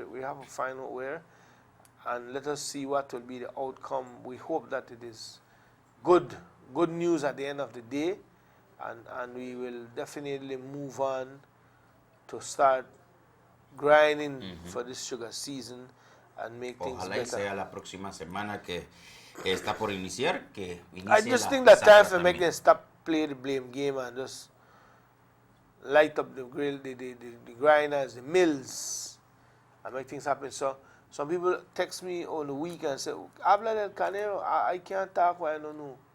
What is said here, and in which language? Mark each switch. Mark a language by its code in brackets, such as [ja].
[en] We have to find out where, and let us see what will be the outcome. We hope that it is good news at the end of the day, and we will definitely move on to start grinding for this sugar season and make things better. [es] Ojalá y sea la próxima semana que está por iniciar, que inicie [en] I just think that time for make them stop play the blame game and just light up the grill, the grinders, the mills, and make things happen. So some people text me on the week and say, [es] "Habla del canero, [en] I can't talk why I don't know."